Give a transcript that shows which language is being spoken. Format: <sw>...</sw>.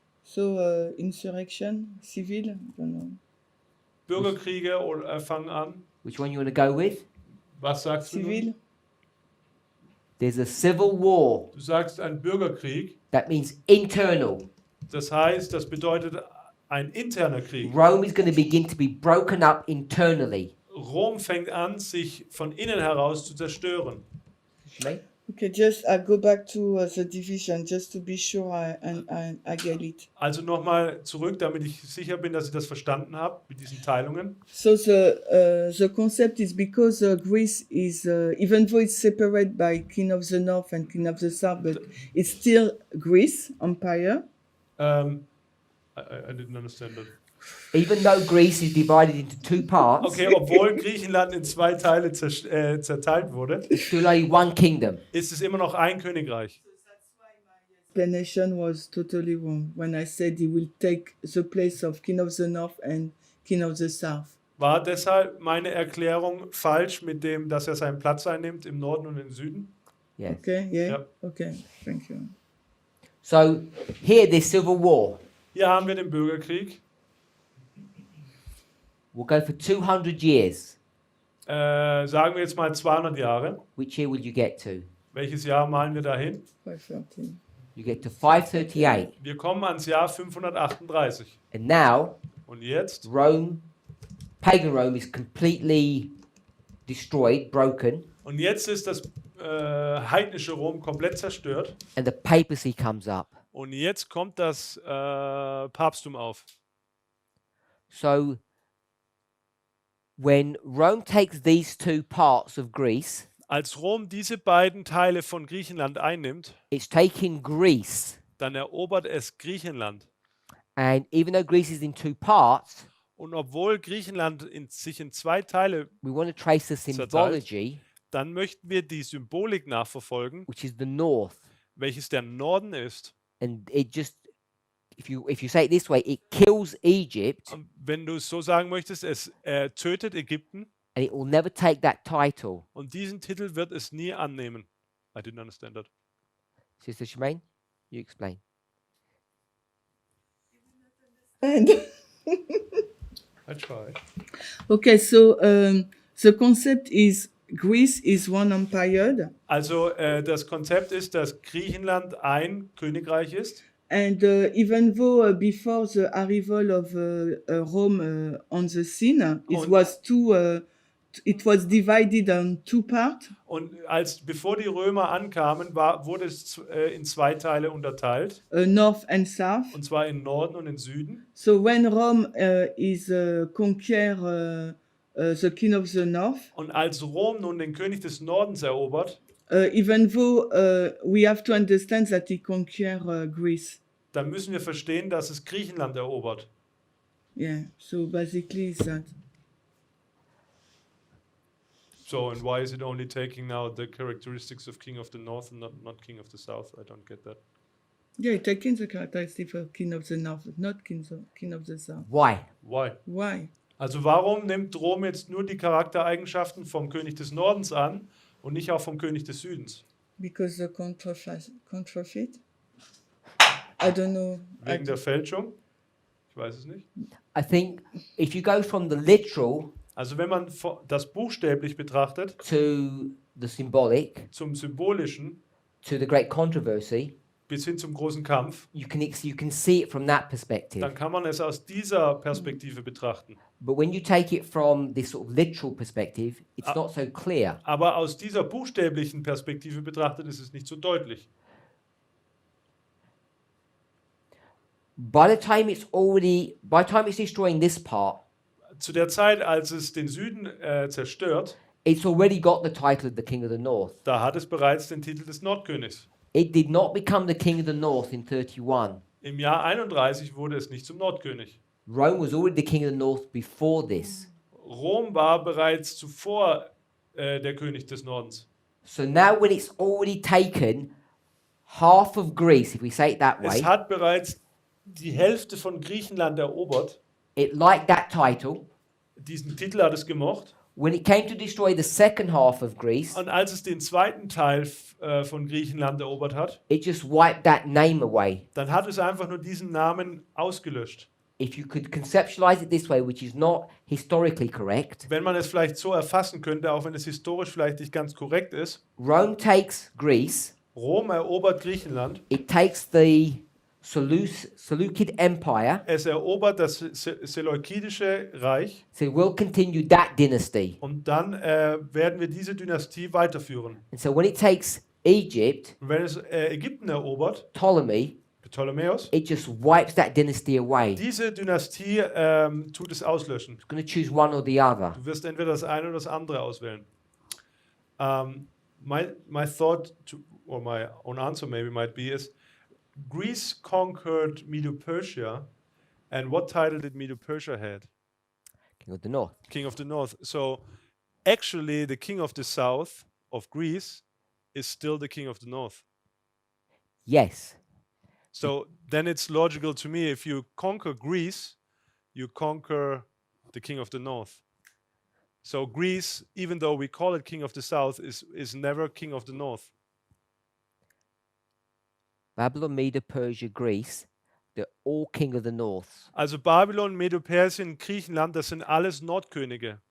<en>So, insurrection, civil, I don't know.</en> <de>Bürgerkriege fangen an.</de> <en>Which one you want to go with?</en> <de>Was sagst du? Nun?</de> <en>Civil. There's a civil war.</en> <de>Du sagst ein Bürgerkrieg.</de> <en>That means internal.</en> <de>Das heißt, das bedeutet ein interner Krieg.</de> <en>Rome is going to begin to be broken up internally.</en> <de>Rom fängt an, sich von innen heraus zu zerstören.</de> <en>Shemaine? Okay, just I go back to the division just to be sure I get it.</en> <de>Also nochmal zurück, damit ich sicher bin, dass ich das verstanden habe mit diesen Teilungen.</de> <en>So the concept is because Greece is even though it's separated by King of the North and King of the South, but it's still Greece Empire. I didn't understand that. Even though Greece is divided into 2 parts,</en> <de>Okay, obwohl Griechenland in 2 Teile zerteilt wurde,</de> <en>it's still only one kingdom.</en> <de>ist es immer noch ein Königreich.</de> <en>Explanation was totally wrong when I said he will take the place of King of the North and King of the South.</en> <de>War deshalb meine Erklärung falsch mit dem, dass er seinen Platz einnimmt im Norden und im Süden?</de> <en>Yes. Okay, yeah? Yep. Okay, thank you. So here, there's civil war.</en> <de>Hier haben wir den Bürgerkrieg.</de> <en>We'll go for 200 years.</en> <de>Sagen wir jetzt mal 200 Jahre.</de> <en>Which year will you get to?</en> <de>Welches Jahr malen wir dahin?</de> <en>513. You get to 538.</en> <de>Wir kommen ans Jahr 538.</de> <en>And now,</en> <de>Und jetzt?</de> <en>Rome, pagan Rome is completely destroyed, broken,</en> <de>Und jetzt ist das heidnische Rom komplett zerstört.</de> <en>and the papacy comes up.</en> <de>Und jetzt kommt das Papsttum auf.</de> <en>So, when Rome takes these 2 parts of Greece,</en> <de>Als Rom diese beiden Teile von Griechenland einnimmt,</de> <en>it's taking Greece.</en> <de>dann erobert es Griechenland.</de> <en>And even though Greece is in 2 parts,</en> <de>Und obwohl Griechenland sich in 2 Teile,</de> <en>we want to trace the symbology,</en> <de>dann möchten wir die Symbolik nachverfolgen,</de> <en>which is the north.</en> <de>welches der Norden ist.</de> <en>And it just, if you say it this way, it kills Egypt,</en> <de>Und wenn du es so sagen möchtest, es tötet Ägypten</de> <en>and it will never take that title.</en> <de>und diesen Titel wird es nie annehmen.</de> <en>I didn't understand that. Sister Shemaine, you explain. And I I try. Okay, so the concept is Greece is one empire,</en> <de>Also das Konzept ist, dass Griechenland ein Königreich ist.</de> <en>and even though before the arrival of Rome on the scene, it was divided on two parts.</en> <de>Und bevor die Römer ankamen, wurde es in zwei Teile unterteilt.</de> <en>North and south.</en> <de>Und zwar in Norden und in Süden.</de> <en>So when Rome is conquer the king of the north,</en> <de>Und als Rom nun den König des Nordens erobert,</de> <en>even though we have to understand that he conquer Greece.</en> <de>dann müssen wir verstehen, dass es Griechenland erobert.</de> <en>Yeah, so basically it's that. So, and why is it only taking now the characteristics of King of the North and not King of the South? I don't get that. Yeah, taking the characteristic of king of the north, not king of the south. Why? Why? Why?</en> <de>Also warum nimmt Rom jetzt nur die Charaktereigenschaften vom König des Nordens an und nicht auch vom König des Südens?</de> <en>Because the counterfeit? I don't know.</en> <de>Wegen der Fälschung? Ich weiß es nicht.</de> <en>I think if you go from the literal</en> <de>Also wenn man das buchstäblich betrachtet,</de> <en>to the symbolic</en> <de>zum Symbolischen,</de> <en>to the great controversy,</en> <de>bis hin zum großen Kampf,</de> <en>you can see it from that perspective.</en> <de>dann kann man es aus dieser Perspektive betrachten.</de> <en>But when you take it from this sort of literal perspective, it's not so clear.</en> <de>Aber aus dieser buchstäblichen Perspektive betrachtet ist es nicht so deutlich.</de> <en>By the time it's destroying this part,</en> <de>Zu der Zeit, als es den Süden zerstört,</de> <en>it's already got the title of the King of the North.</en> <de>da hat es bereits den Titel des Nordkönigs.</de> <en>It did not become the King of the North in 31.</en> <de>Im Jahr 31 wurde es nicht zum Nordkönig.</de> <en>Rome was already the King of the North before this.</en> <de>Rom war bereits zuvor der König des Nordens.</de> <en>So now when it's already taken half of Greece, if we say it that way,</en> <de>Es hat bereits die Hälfte von Griechenland erobert.</de> <en>it liked that title.</en> <de>Diesen Titel hat es gemocht.</de> <en>When it came to destroy the second half of Greece,</en> <de>Und als es den zweiten Teil von Griechenland erobert hat,</de> <en>it just wiped that name away.</en> <de>dann hat es einfach nur diesen Namen ausgelöscht.</de> <en>If you could conceptualize it this way, which is not historically correct,</en> <de>Wenn man es vielleicht so erfassen könnte, auch wenn es historisch vielleicht nicht ganz korrekt ist,</de> <en>Rome takes Greece,</en> <de>Rom erobert Griechenland,</de> <en>it takes the Seleucid Empire,</en> <de>es erobert das Seleukidische Reich</de> <en>so we'll continue that dynasty.</en> <de>und dann werden wir diese Dynastie weiterführen.</de> <en>And so when it takes Egypt,</en> <de>Und wenn es Ägypten erobert,</de> <en>Ptolemy,</en> <de>Ptolemäus,</de> <en>it just wipes that dynasty away. It's</en> <de>diese Dynastie tut es auslöschen.</de> <en>going to choose one or the other.</en> <de>Du wirst entweder das eine oder das andere auswählen.</de> <en>My thought, or my own answer maybe might be is, Greece conquered Medo-Persia, and what title did Medo-Persia had? King of the North. King of the North. So actually the king of the south of Greece is still the king of the north. Yes. So then it's logical to me, if you conquer Greece, you conquer the king of the north. So Greece, even though we call it king of the south, is never king of the north. Babylon, Medo, Persia, Greece, they're all king of the north.</en> <de>Also Babylon, Medo-Persien, Griechenland, das sind alles Nordkönige.</de>